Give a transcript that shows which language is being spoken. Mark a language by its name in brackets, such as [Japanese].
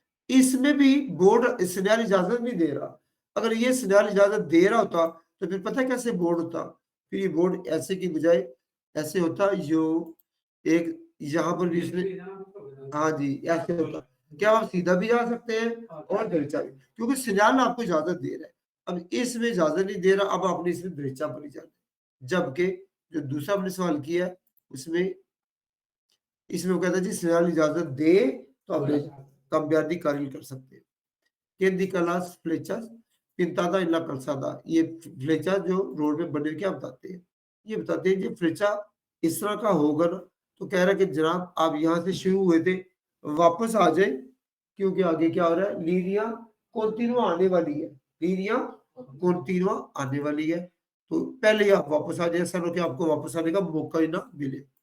[Hindi] इसमें भी board signal इजाजत नहीं दे रहा। अगर ये सिग्नल इजाजत दे रहा होता तो फिर पता है कैसे बोर्ड होता, फिर ये बोर्ड ऐसे की बजाय ऐसे होता, जो एक यहाँ पर भी इसने, हाँ जी ऐसे होता, क्या आप सीधा भी जा सकते हैं और दृचा भी, क्योंकि सिग्नल आपको इजाजत दे रहा है। अब इसमें इजाजत नहीं दे रहा, अब आपने इसमें दृचा पर नहीं जाना। जबकि जो दूसरा आपने सवाल किया उसमें, इसमें वो कहता है जी सिग्नल इजाजत दे तो आप cambiar carril कर सकते हैं। [Spanish] ¿Quién indica las flechas pintadas en la calzada? [Hindi] ये फ्लेचा जो रोड पे बने क्या बताते हैं, ये बताते हैं जी फ्लेचा इस तरह का होगा ना, तो कह रहा है कि जनाब आप यहाँ से शुरू हुए थे वापस आ जाए, क्योंकि आगे क्या हो रहा है, लीनिया कॉन्टिन्यूआ आने वाली है, लीनिया कॉन्टिन्यूआ आने वाली है, तो पहले ही आप वापस आ जाए, ऐसा ना कि आपको वापस आने का मौका ही ना मिले।